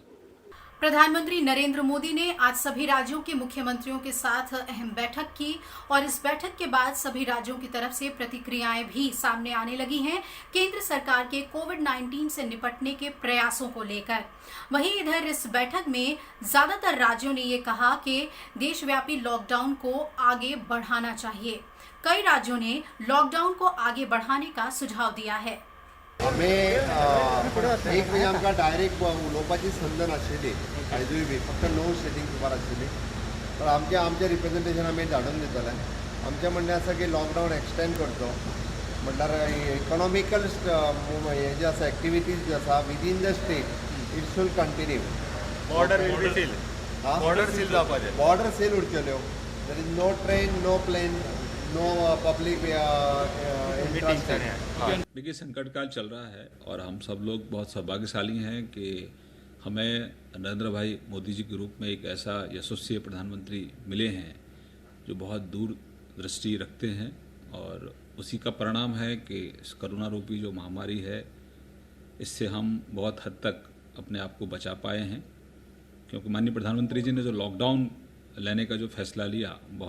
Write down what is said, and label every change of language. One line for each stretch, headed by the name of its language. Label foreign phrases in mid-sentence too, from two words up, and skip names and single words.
Hindi: प्रधानमंत्री नरेंद्र मोदी ने आज सभी राज्यों के मुख्यमंत्रियों के साथ अहम बैठक की और इस बैठक के बाद सभी राज्यों की तरफ से प्रतिक्रियाएं भी सामने आने लगी हैं केंद्र सरकार के कोविड-19 से निपटने के प्रयासों को लेकर। वहीं इधर इस बैठक में ज्यादातर राज्यों ने ये कहा कि देशव्यापी लॉकडाउन को आगे बढ़ाना चाहिए। कई राज्यों ने लॉकडाउन को आगे बढ़ाने का सुझाव दिया है।
Konkani: एक म्हणजे आमकां डायरेक्ट उलोवपाची संद नाशिल्ली, कायदूय बी फक्त 9
English: sitting paper
Konkani: आशिल्ली, तर आमचे रिप्रेझेंटेशन आमी धाडून दितले। आमचें म्हणणें आसा की
English: lockdown extend
Konkani: करचो, म्हटल्यार इकॉनॉमिकल हे जे आसा एक्टिविटीज जे आसा
English: within the state it should continue. border will be seal,
Konkani: बॉर्डर सील जावपाचे, बॉर्डर सील उरच्यो,
English: there is no train, no plane, no public
Hindi: देखिए संकट काल चल रहा है और हम सब लोग बहुत सौभाग्यशाली हैं कि हमें नरेंद्र भाई मोदी जी के रूप में एक ऐसा यशस्वी प्रधानमंत्री मिले हैं जो बहुत दूर दृष्टि रखते हैं, और उसी का परिणाम है कि इस कोरोना रूपी जो महामारी है इससे हम बहुत हद तक अपने आप को बचा पाए हैं, क्योंकि माननीय प्रधानमंत्री जी ने जो लॉकडाउन लेने का जो फैसला लिया